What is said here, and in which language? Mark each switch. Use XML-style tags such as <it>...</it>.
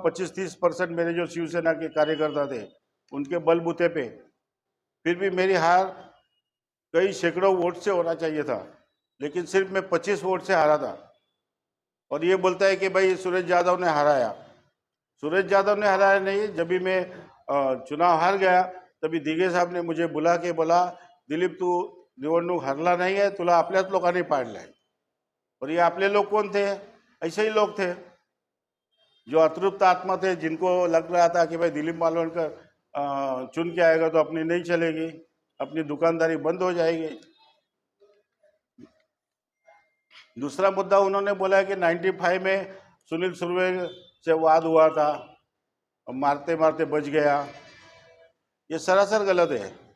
<hi>25-30% मेरे जो शिवसेना के कार्यकर्ता थे उनके बलबूते पे, फिर भी मेरी हार कई सैकड़ों वोट से होना चाहिए था, लेकिन सिर्फ मैं 25 वोट से हारा था। और ये बोलता है कि भाई सुरेश यादव ने हराया। सुरेश यादव ने हराया नहीं। जब भी मैं चुनाव हार गया तभी दिघे साहब ने मुझे बुला के बोला, दिलीप</hi> <mr>तू निवडणूक हरला नाही आहे, तुला आपल्याच लोकांनी पाडलाय।</mr> <hi>और ये आपले लोग कौन थे? ऐसे ही लोग थे जो अतृप्त आत्मा थे, जिनको लग रहा था कि भाई दिलीप मालवणकर चुन के आएगा तो अपनी नहीं चलेगी, अपनी दुकानदारी बंद हो जाएगी। दूसरा मुद्दा उन्होंने बोला कि 95 में सुनील सुर्वे से वाद हुआ था, मारते मारते बच गया। ये सरासर गलत है।</hi>